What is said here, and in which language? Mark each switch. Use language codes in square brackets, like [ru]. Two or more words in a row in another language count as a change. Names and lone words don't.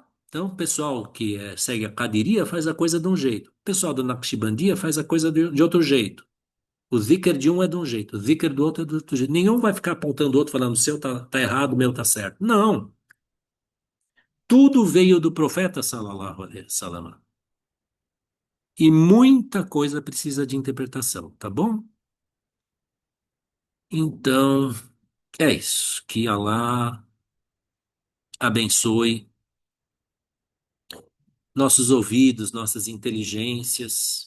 [pt] Então, o pessoal que segue a Qadiria faz a coisa de um jeito. O pessoal do Naqshbandia faz a coisa de outro jeito. O zikr de um é de um jeito, o zikr do outro é do outro jeito. Nenhum vai ficar apontando o outro falando, o seu tá errado, o meu tá certo. Não. Tudo veio do profeta, [ar] صلى الله عليه وسلم. [pt] E muita coisa precisa de interpretação, tá bom? Então, é isso. Que Allah abençoe nossos ouvidos, nossas inteligências.